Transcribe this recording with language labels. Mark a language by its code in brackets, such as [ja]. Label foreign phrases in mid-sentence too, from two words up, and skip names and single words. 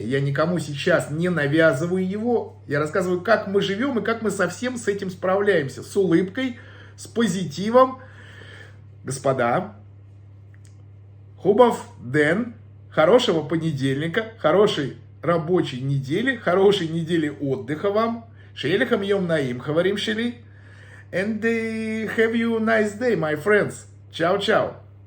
[ru] Я никому сейчас не навязываю его. Я рассказываю, как мы живем и как мы совсем с этим справляемся. С улыбкой, с позитивом. Господа, Хубов Дэн, хорошего понедельника, хорошей рабочей недели, хорошей недели отдыха вам. [he] שיהיה לכם יום נעים, חברים שלי. [en] And have you a nice day, my friends. [it] Ciao, ciao.